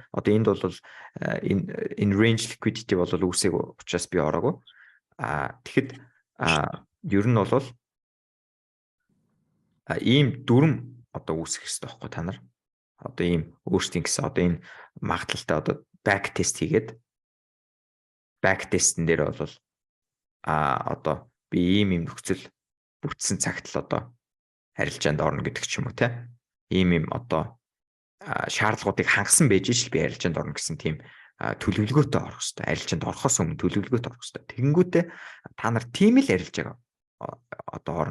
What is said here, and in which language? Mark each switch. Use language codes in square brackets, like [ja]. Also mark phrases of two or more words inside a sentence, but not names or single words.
[mn] Одоо энд бол энэ [en] range liquidity [mn] бол үүсэх учраас би ороогүй. Тэгэхэд ер нь бол ийм дүрм одоо үүсэх хэрэгтэй байхгүй та нар. Одоо ийм өөрсдийн гэсэн одоо энэ магадлалтай одоо [en] back test [mn] хийгээд [en] back test- [mn] н дээр бол одоо би ийм нөхцөл бүтсэн цагт л одоо арилжаанд орно гэдэг ч юм уу, те. Ийм одоо шаардлагуудыг хангасан байж ш би арилжаанд орно гэсэн тийм төлөвлөгөөтэй орох хэрэгтэй. Арилжаанд орохоос өмнө төлөвлөгөөтэй орох хэрэгтэй. Тэгэнгүүтээ та нар тийм л арилжааг одоо орно.